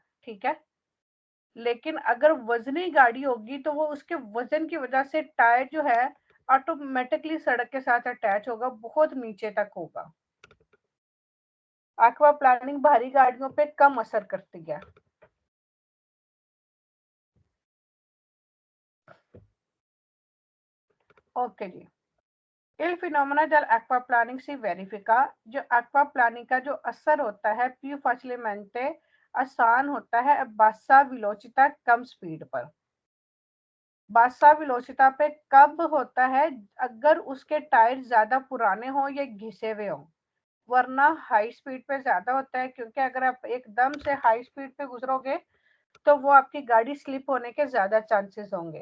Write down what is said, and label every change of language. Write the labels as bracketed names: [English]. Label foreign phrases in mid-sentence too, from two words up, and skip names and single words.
[Hindi] ठीक है, लेकिन अगर वजनी गाड़ी होगी तो वो उसके वजन की वजह से टायर जो है ऑटोमेटिकली सड़क के साथ अटैच होगा, बहुत नीचे तक होगा। एक्वा प्लानिंग भारी गाड़ियों पे कम असर करती है। ओके जी। [Italian] Il fenomena dell'acquaplaning si verifica। [Hindi] जो एक्वाप्लानिंग का जो असर होता है [Italian] più facilmente, [Hindi] आसान होता है [Italian] bassa velocità, [Hindi] कम स्पीड पर। [Italian] bassa velocità [Hindi] पे कब होता है, अगर उसके टायर ज्यादा पुराने हो या घिसे हुए हो। वरना [English] high speed [Hindi] पे ज्यादा होता है, क्योंकि अगर आप एकदम से [English] high speed [Hindi] पे गुजरोगे तो वो आपकी गाड़ी स्लिप होने के ज्यादा चांसेस होंगे।